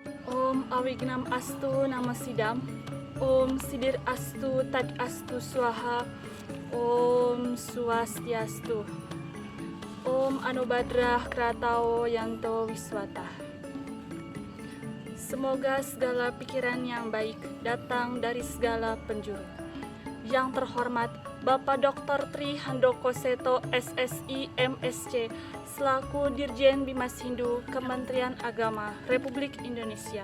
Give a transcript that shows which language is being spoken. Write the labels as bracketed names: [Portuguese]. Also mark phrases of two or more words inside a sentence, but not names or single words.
[Sanskrit] Om Awignam Astu Nama Sidam, Om Sidir Astu Tad Astu Swaha, Om Swastiastu, Om Anubadrah Kratao Yanto Wiswata. [Indonesian] Semoga segala pikiran yang baik datang dari segala penjuru. Yang terhormat Bapak Dr. Tri Handoko Seto SSI MSc selaku Dirjen Bimas Hindu Kementerian Agama Republik Indonesia.